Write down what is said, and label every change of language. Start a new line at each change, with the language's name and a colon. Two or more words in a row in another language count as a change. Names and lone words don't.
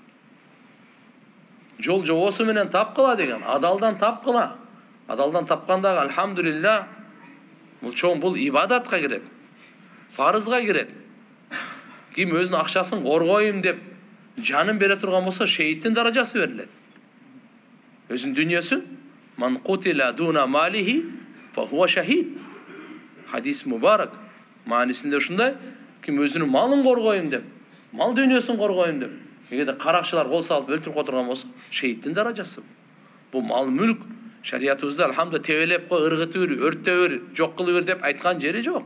Kyrgyz: Жол жобосу менен тапкыла деген, адалдан тапкыла. Адалдан тапкандагы альхамдулилля, бул ибадатка кирет, фарызга кирет. Ким өзүнүн акчасын коргойм деп жанын бере турган болсо, шейиттин даражасы берилет. Өзүнүн дүнүйөсүн
Arabic: من قتل دون ماله فهو شهيد.
Kyrgyz: Хадис мубарак. Маанисинде ушундай, ким өзүнүн малын коргойм деп, мал дүнүйөсүн коргойм деп, эгерде каракчылар кол салып өлтүрүп которгон болсо, шейиттин даражасы. Бул мал мүлк шариятыбызда алхамдулилlah тебелеп кой, ыргытып бер, өрттөп бер, жок кылып бер деп айткан жери жок.